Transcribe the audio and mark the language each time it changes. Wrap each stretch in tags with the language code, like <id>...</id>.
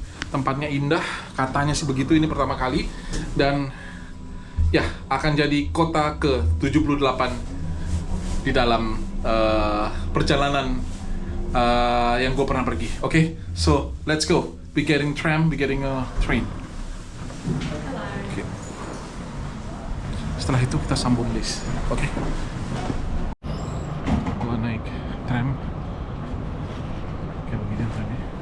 <id>Tempatnya indah, katanya sih begitu, ini pertama kali. Dan ya, akan jadi kota ke-78 di dalam perjalanan yang gue pernah pergi.</id> <en>Okay? So, let's go. We getting tram, we getting a train. Okay.</en> <id>Setelah itu kita sambung bis.</id> <en>Okay?</en> <id>Gue naik tram. Kayak begini tramnya.</id>